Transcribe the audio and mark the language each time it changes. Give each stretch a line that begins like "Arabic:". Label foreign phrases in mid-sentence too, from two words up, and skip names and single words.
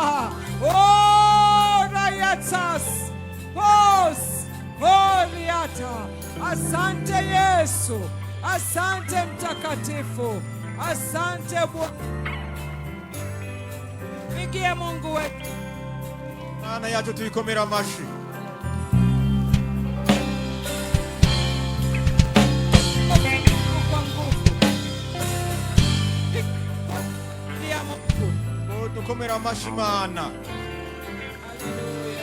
Swahili: Oh, rayatas pos horiata. Asante Yesu, asante Mtakatifu, asante Bwana. Pigie Mungu wetu.
Rundi: Mana yacu tuyikomera amashi. Dukomera amashi Mana. Haleluya.